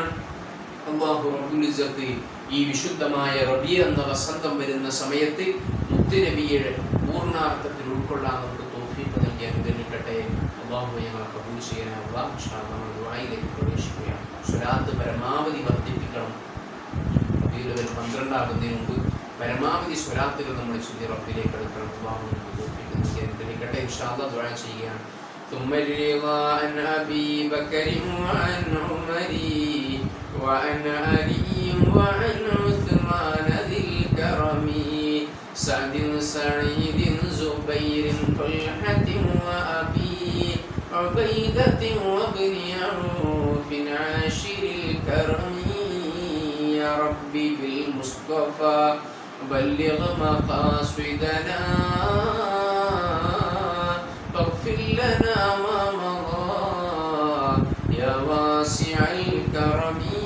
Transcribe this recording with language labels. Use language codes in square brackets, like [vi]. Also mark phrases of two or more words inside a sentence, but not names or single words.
[ml] അല്ലാഹു [ar] رب العزة [ml] ഈ വിശുദ്ധമായ റബീഅ എന്ന വസന്തം വരുന്ന സമയത്ത് മുത്തുനബിയുടെ പൂർണ്ണാർത്ഥത്തിൽ ഉൾക്കൊള്ളാൻ നമുക്ക് തൗഫീഖ് നൽകി അനുഗ്രഹിക്കട്ടെ. അല്ലാഹു ഞങ്ങളെ കബൂൽ ചെയ്യണേ. അല്ലാഹു [ar] إن شاء الله [ml] നമ്മൾ ദുആയിലേക്ക് പ്രവേശിക്കുകയാണ്. സ്വലാത്ത് പരമാവധി വർദ്ധിപ്പിക്കണം. റബീഉൽ 12 ആകുന്നതിന് മുമ്പ് പരമാവധി സ്വലാത്തുകൾ നമ്മൾ ചൊല്ലി റബ്ബിലേക്ക് അടുക്കണം. അല്ലാഹു നമുക്ക് തൗഫീഖ് നൽകി അനുഗ്രഹിക്കട്ടെ. [ar] إن شاء الله [ml] ദുആ ചെയ്യുകയാണ്. [ar] ثم الرضا عن أبي بكر وعن عمر وعن علي وعن عثمان ذي الكرم سعد سعيد زبير طلحة وأبي عبيدة وابن عوف عاشر الكرم يا ربي بالمصطفى بلغ مقاصدنا واغفر لنا ما مضى يا واسع الكرم.